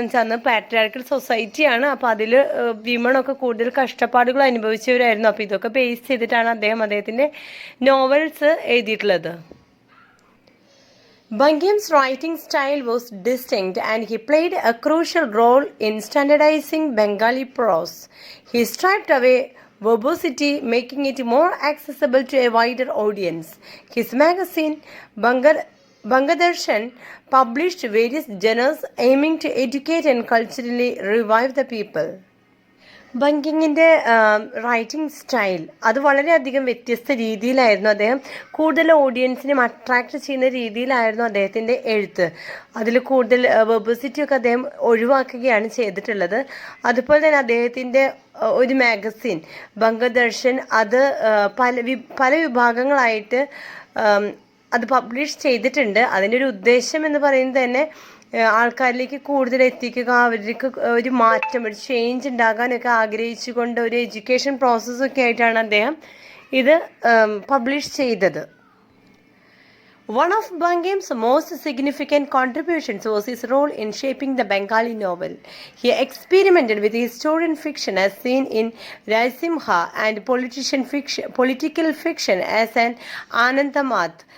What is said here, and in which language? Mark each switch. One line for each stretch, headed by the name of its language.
Malayalam: വെച്ചാൽ അന്ന് പാട്രിയാർക്കൽ സൊസൈറ്റിയാണ്. അപ്പോൾ അതിൽ വിമണൊക്കെ കൂടുതൽ കഷ്ടപ്പാടുകൾ അനുഭവിച്ചവരായിരുന്നു. അപ്പോൾ ഇതൊക്കെ ബേസ് ചെയ്തിട്ടാണ് അദ്ദേഹത്തിൻ്റെ നോവൽസ് എഴുതിയിട്ടുള്ളത്.
English: Bankim's writing style was distinct and he played a crucial role in standardizing Bengali prose. He striped away verbosity, making it more accessible to a wider audience. His magazine, Bangadarshan, published various genres aiming to educate and culturally revive the people.
Malayalam: ബങ്കിങ്ങിൻ്റെ writing style അത് വളരെയധികം വ്യത്യസ്ത രീതിയിലായിരുന്നു. അദ്ദേഹം കൂടുതൽ ഓഡിയൻസിനെ attract ചെയ്യുന്ന രീതിയിലായിരുന്നു അദ്ദേഹത്തിൻ്റെ എഴുത്ത്. അതിൽ കൂടുതൽ വെർബസിറ്റി ഒക്കെ അദ്ദേഹം ഒഴിവാക്കുകയാണ് ചെയ്തിട്ടുള്ളത്. അതുപോലെ തന്നെ അദ്ദേഹത്തിൻ്റെ ഒരു മാഗസിൻ ബംഗദർശൻ അത് പല വിഭാഗങ്ങളായിട്ട് അത് പബ്ലിഷ് ചെയ്തിട്ടുണ്ട്. അതിൻ്റെ ഒരു ഉദ്ദേശം എന്ന് പറയുന്നത് തന്നെ ആൾക്കാരിലേക്ക് കൂടുതൽ എത്തിക്കുക, അവർക്ക് ഒരു മാറ്റം, ഒരു ചേഞ്ച് ഉണ്ടാകാനൊക്കെ ആഗ്രഹിച്ചുകൊണ്ട് ഒരു എഡ്യൂക്കേഷൻ പ്രോസസ്സൊക്കെ ആയിട്ടാണ് അദ്ദേഹം ഇത് പബ്ലിഷ് ചെയ്തത്.
English: One of Bankim's most significant contributions was his role in shaping the Bengali novel. He experimented with historian fiction as seen in Raisimha and political fiction as an Anandamath.